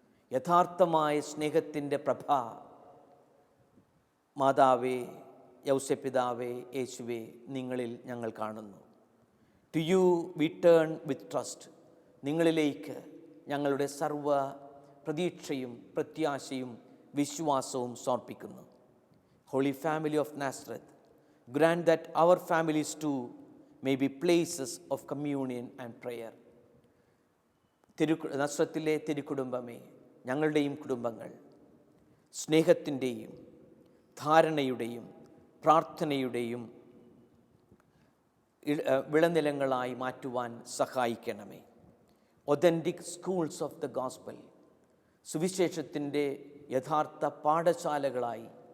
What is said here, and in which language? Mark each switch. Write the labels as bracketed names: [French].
[Malayalam] യഥാർത്ഥമായ സ്നേഹത്തിൻ്റെ പ്രഭ മാതാവേ, യൗസപിതാവേ, യേശുവേ, നിങ്ങളിൽ ഞങ്ങൾ കാണുന്നു. [English] To you we turn with trust. [Malayalam] നിങ്ങളിലേക്ക് ഞങ്ങളുടെ സർവ പ്രതീക്ഷയും പ്രത്യാശയും വിശ്വാസവും സമർപ്പിക്കുന്നു. [English] Holy Family of Nazareth, grant that our families too may be places of communion and prayer. [Malayalam] നസ്രത്തിലെ തിരുക്കുടുംബമേ, ഞങ്ങളുടെയും കുടുംബങ്ങൾ സ്നേഹത്തിൻ്റെയും ധാരണയുടെയും പ്രാർത്ഥനയുടെയും വിളനിലങ്ങളായി മാറ്റുവാൻ സഹായിക്കണമേ. [English] authentic schools of the gospel, [Malayalam] സുവിശേഷത്തിൻ്റെ യഥാർത്ഥ പാഠശാലകളായി